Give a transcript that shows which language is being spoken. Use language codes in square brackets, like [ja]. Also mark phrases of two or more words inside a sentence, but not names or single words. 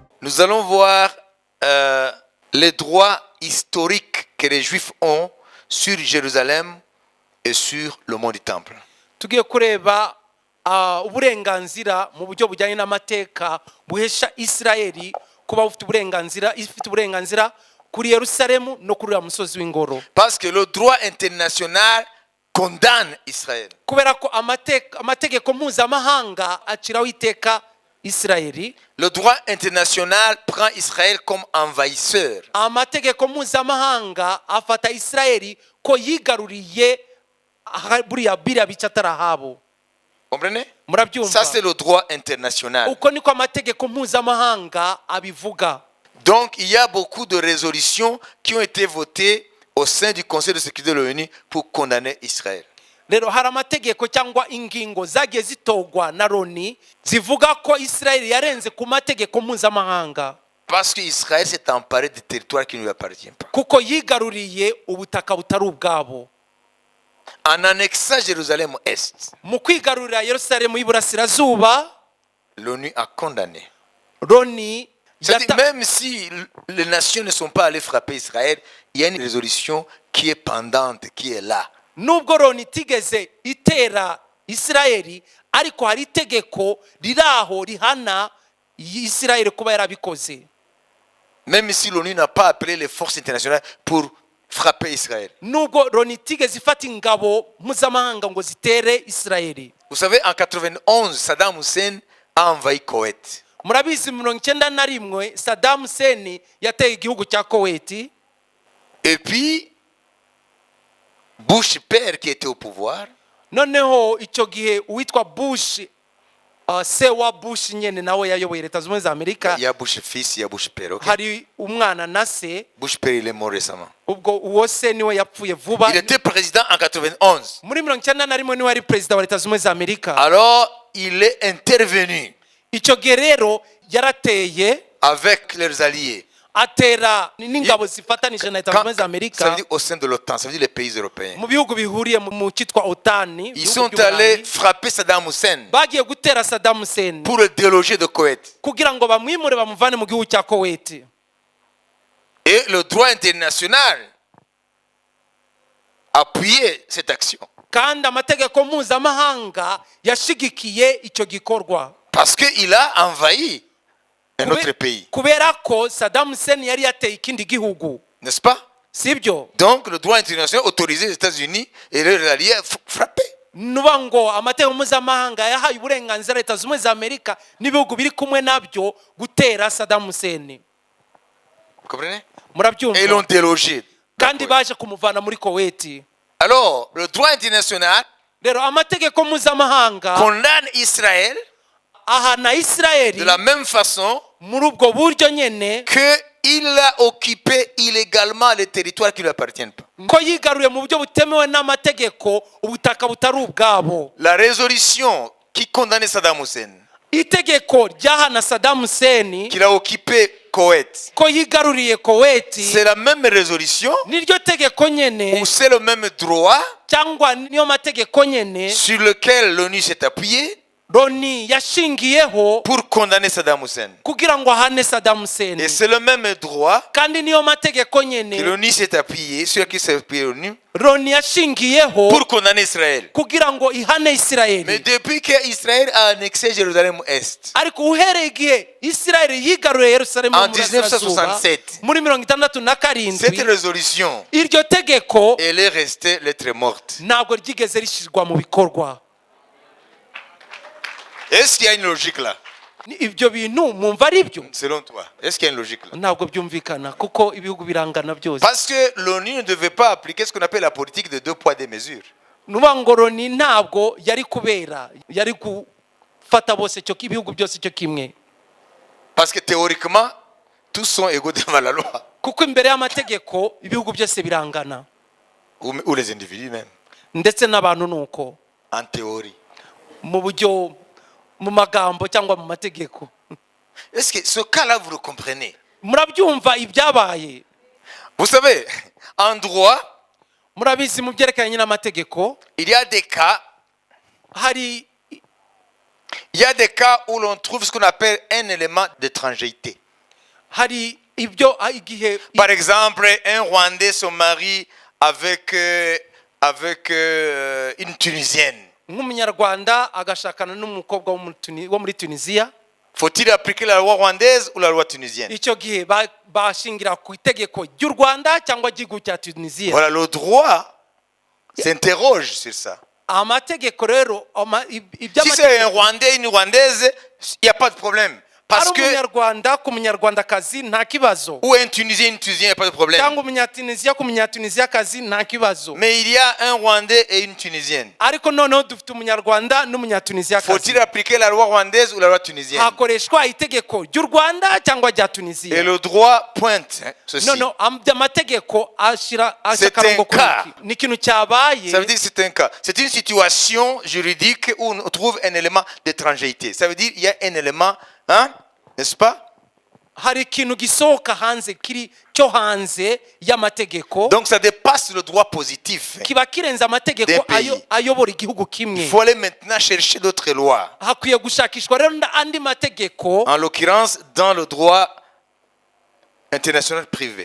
[fr] nous allons voir les droits historiques que les Juifs ont sur Jérusalem et sur le mont du Temple. [rw] tugiye kureba uburenganzira mu buryo bujyanye n'amateka buhesha Isirayeli kuba ifite uburenganzira kuri Yerusalemu no kuri uriya musozi w'ingoro. [fr] Parce que le droit international condamne Israël. [rw] Kubera ko amategeko mpuzamahanga aciraho iteka Isirayeli. [fr] Le droit international prend Israël comme envahisseur. [rw] Amategeko mpuzamahanga afata Isirayeli ko yigaruriye buriya bice atarahabo. [fr] Comprenez? [rw] Murabyumva? [fr] Ça c'est le droit international. [rw] Uko niko amategeko mpuzamahanga abivuga. [fr] Donc il y a beaucoup de résolutions qui ont été votées au sein du Conseil de sécurité de l'ONU pour condamner Israël. [rw] Rero hari amategeko cyangwa ingingo zagiye zitogwa na Loni zivuga ko Israel yarenze ku mategeko mpuzamahanga. [fr] Parce que Israël s'est emparé du territoire qui ne lui appartient pas. [rw] Kuko yigaruriye ubutaka butari ubwabo. [fr] En annexant Jérusalem Est, [rw] Mu kwigarurira Yerusalemu y'Iburasirazuba, [fr] l'ONU a condamné. [rw] Loni [fr] C'est-à-dire, même si les nations ne sont pas allées frapper Israël, il y a une résolution qui est pendante, qui est là. [rw] Nubwo Loni tigeze itera Isirayeli, ariko hari itegeko riraho rihana Isirayeli kuba yarabikoze. [fr] Même si l'ONU n'a pas appelé les forces internationales pour frapper Israël. [rw] Nubwo Loni tigeze ifata ingabo mpuzamahanga ngo zitere Isirayeli. [fr] Vous savez, en 91, Saddam Hussein a envahi Koweït. [rw] Murabizi 1991 Saddam Hussein yateye igihugu cya Kuwait. [fr] Et puis Bush père qui était au pouvoir, [rw] Noneho icyo gihe uwitwa Bush se wa Bush nyene nawe yayoboye leta z'umwe za Amerika. [fr] il y a Bush fils, il y a Bush père. Okay? [rw] Hari umwana na se. [fr] Bush père il est mort récemment. [rw] Ubwo uwo se niwe yapfuye vuba. [fr] Il était président en 91. [rw] Muri 1991 niwe ari president wa leta z'umwe za Amerika. [fr] Alors il est intervenu [rw] Icyo gihe rero yarateye [fr] avec leurs alliés. [rw] Atera n'ingabo zifatanije na leta z'umwe za [fr] Ça [rw] Amerika. [fr] veut dire au sein de l'OTAN, ça veut dire les pays européens. [rw] Mu bihugu bihuriye mu cyitwa OTAN. [fr] Ils sont allés frapper Saddam Hussein [rw] Bagiye gutera Saddam Hussein [fr] pour le déloger de Koweït. [rw] kugira ngo bamwimure bamuvane mu gihugu cya Kuwait. [fr] Et le droit international appuyait cette action. [rw] Kandi amategeko mpuzamahanga yashigikiye icyo gikorwa. [fr] Parce qu'il a envahi un autre pays. [rw] Kubera ko Saddam Hussein yari yateye ikindi gihugu. [fr] N'est-ce pas? [rw] Sibyo? [fr] Donc le droit international autorisait les États-Unis et leurs alliés à frapper. [rw] Nuba ngo amategeko mpuzamahanga yahaye uburenganzira leta z'umwe za Amerika n'ibihugu biri kumwe nabyo gutera Saddam Hussein. [fr] Vous comprenez? [rw] Murabyumva? [fr] Et ils l'ont délogé. [rw] Kandi baje kumuvana muri Kuwait. [fr] Alors, le droit international [rw] Rero amategeko mpuzamahanga [fr] condamne Israël [rw] ahana Isirayeli [fr] de la même façon [rw] muri ubwo buryo nyene [fr] qu'il a occupé illégalement les territoires qui ne lui appartiennent pas. [rw] ko yigaruye mu buryo butemewe n'amategeko ubutaka butari ubwabo. [fr] La résolution qui condamnait Saddam Hussein, [rw] Itegeko ryahana Saddam Hussein [fr] qu'il a occupé Koweït, [rw] ko yigaruriye Kuwait, [fr] c'est la même résolution [rw] niryo tegeko nyene [fr] ou c'est le même droit [rw] cyangwa niyo mategeko nyene [fr] sur lequel l'ONU s'est appuyée [rw] Loni yashingiyeho [fr] pour condamner Saddam Hussein. [rw] kugira ngo ahane Saddam Hussein. [fr] Et c'est le même droit [rw] Kandi niyo mategeko [fr] que [rw] nyene [fr] l'ONU s'est appuyée, sur lequel s'est appuyée l'ONU, [rw] Loni yashingiyeho [fr] pour condamner Israël. [rw] kugira ngo ihane [fr] Mais [rw] Isirayeli. [fr] depuis que Israël a annexé Jérusalem-Est, [rw] Ariko uhereye igihe Isirayeli yigaruye Yerusalemu [fr] En [rw] mu Burasirazuba 1967, muri 1967, [fr] cette résolution, [rw] iryo tegeko [fr] elle est restée lettre morte. [rw] ntabwo ryigeze rishyirwa mu bikorwa. [fr] Est-ce qu'il y a une logique là? [rw] Ibyo bintu mwumva ari byo? [fr] Selon toi, est-ce qu'il y a une logique là? [rw] Ntabwo byumvikana kuko ibihugu birangana byose. [fr] Parce que l'ONU ne devait pas appliquer ce qu'on appelle la politique de 2 poids 2 mesures. [rw] Nuba ngo Loni ntabwo yari kubera yari gufata bose cyo ibihugu byose cyo kimwe. [fr] Parce que théoriquement, tous sont égaux devant la loi. [rw] Kuko imbere y'amategeko ibihugu byose birangana. [fr] Ou les individus même. [rw] Ndetse n'abantu nuko. [fr] En théorie. [rw] Mu buryo mu magambo cyangwa mu mategeko. [fr] Est-ce que ce cas-là, vous le comprenez? [rw] Murabyumva ibyabaye? [fr] Vous savez, en droit, [rw] Murabizi mu byerekanye n'amategeko, [fr] il y a des cas où l'on trouve ce qu'on appelle un élément d'étrangeté. [rw] hari ibyo igihe [fr] Par exemple, un Rwandais se marie avec, une Tunisienne. [rw] nk'umunyarwanda agashakana n'umukobwa wo muri Tunisia. [fr] Faut-il appliquer la loi rwandaise ou la loi tunisienne? [rw] icyo gihe bashingira ku itegeko ry'u Rwanda cyangwa igihugu cya Tunisia. [fr] Voilà, le droit s'interroge sur ça. [rw] amategeko rero [fr] Si c'est un Rwandais, une Rwandaise, il n'y a pas de problème. Parce [rw] ari [fr] que, [rw] umunyarwanda ku munyarwandakazi nta kibazo, [fr] ou un Tunisien, une Tunisienne, il n'y a pas de problème. [rw] cyangwa umunyatunisiya ku munyatunisiakazi nta kibazo. [fr] Mais il y a un Rwandais et une Tunisienne. [rw] ariko noneho dufite umunyarwanda n'umunyatunisiakazi. [fr] Faut-il appliquer la loi rwandaise ou la loi tunisienne? [rw] hakoreshwa itegeko ry'u Rwanda cyangwa rya [fr] Et [rw] Tunisia. [fr] le droit pointe ceci. [rw] noneho amategeko ashyira [fr] C'est [rw] akarongo [fr] un [rw] kuri [fr] cas. [rw] iki. ni ikintu cyabaye. [fr] Ça veut dire que c'est un cas. C'est une situation juridique où on trouve un élément d'étrangeté. Ça veut dire qu'il y a un élément, hein, n'est-ce pas? [rw] hari ikintu gisohoka hanze kiri cyo hanze y'amategeko, [fr] Donc ça dépasse le droit positif. [rw] kiba kirenze amategeko [fr] Des pays. [rw] ayobora igihugu [fr] Il [rw] kimwe. [fr] faut aller maintenant chercher d'autres lois. [rw] hakwiye gushakishwa rero andi mategeko [fr] En l'occurrence, dans le droit international privé.